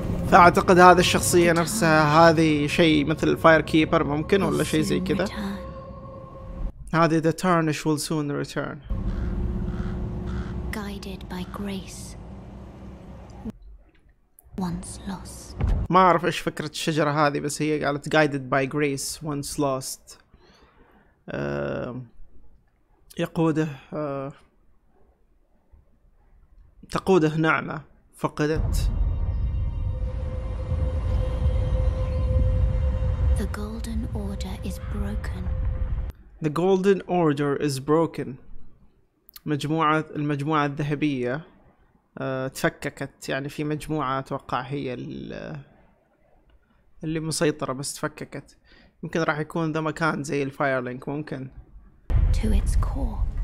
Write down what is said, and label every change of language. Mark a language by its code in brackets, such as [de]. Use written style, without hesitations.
[ar] فاعتقد هذا الشخصية نفسها هذه شيء مثل الفاير كيبر ممكن ولا شيء زي كذا. هذه [en] the tarnish will soon return. Guided by grace. Once lost. [ar] ما أعرف إيش فكرة الشجرة هذه، بس هي قالت [en] guided by grace once lost. [ar] يقوده تقوده نعمة فقدت. [en] The golden order is broken. The golden order is broken. [ar] المجموعة الذهبية تفككت، يعني في مجموعة أتوقع هي اللي مسيطرة بس تفككت. يمكن راح يكون ذا مكان زي الفاير لينك ممكن. [en] To its core.